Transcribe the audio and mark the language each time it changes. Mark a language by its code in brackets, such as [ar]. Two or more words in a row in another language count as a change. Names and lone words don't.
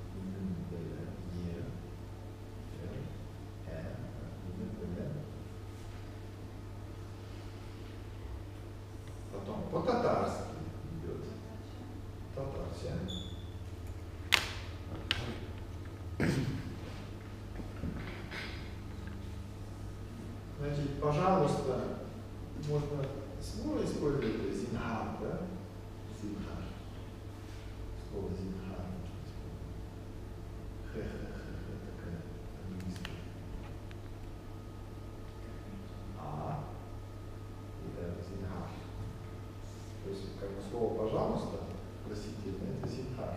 [ru] Потом по-татарски идет. Татарщина. Значит, пожалуйста, можно слово использовать зинхар, да? [tt] Зинхар. [ru] Слово зинхар можно использовать. Хе-хе-хе-хе такая английская. И это зинхар. То есть, как бы слово пожалуйста, просительно, это зинхар.